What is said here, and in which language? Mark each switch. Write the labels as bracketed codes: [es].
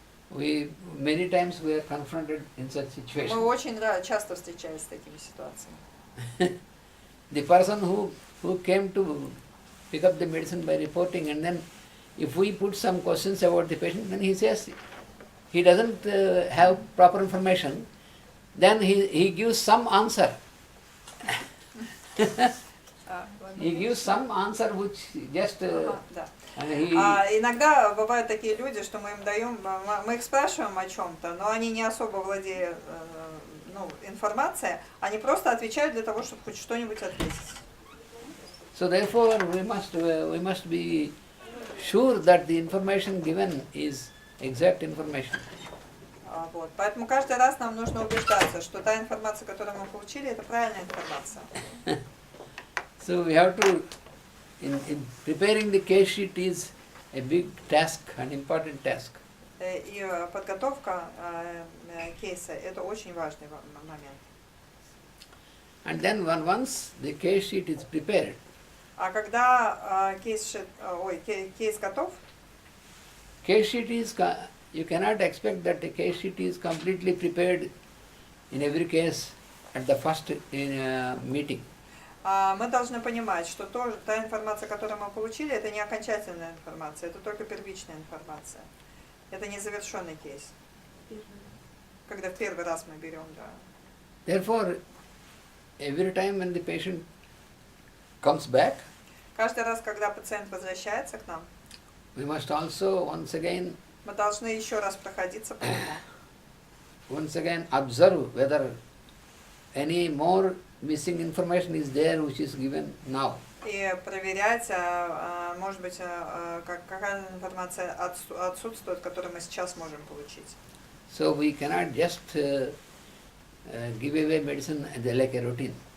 [en] Many times we are confronted in such situations. [ru] Мы очень часто встречаемся с такими ситуациями. [en] The person who came to pick up the medicine by reporting, and then if we put some questions about the patient, then he says he doesn't have proper information, then he gives some answer. He gives some answer which just... [ru] Иногда бывают такие люди, что мы им даем, мы их спрашиваем о чем-то, но они не особо владеют информацией, они просто отвечают для того, чтобы хоть что-нибудь ответить. [en] So therefore we must be sure that the information given is exact information. [ru] Вот. Поэтому каждый раз нам нужно убеждаться, что та информация, которую мы получили, это правильная информация. [en] So we have to, in preparing the case sheet is a big task, an important task. [ru] И подготовка кейса – это очень важный момент. [en] And then once the case sheet is prepared, [ru] а когда кейс готов, [en] case sheet is, you cannot expect that the case sheet is completely prepared in every case at the first meeting. [ru] Мы должны понимать, что та информация, которую мы получили, это не окончательная информация, это только первичная информация. Это не завершенный кейс. Когда в первый раз мы берем, да. [en] Therefore, every time when the patient comes back, [ru] каждый раз, когда пациент возвращается к нам, [en] we must also once again, [ru] мы должны еще раз проходиться по нему. [en] Once again observe whether any more missing information is there which is given now. [ru] И проверять, может быть, какая информация отсутствует, которую мы сейчас можем получить. [en] So we cannot just give away medicine like a routine.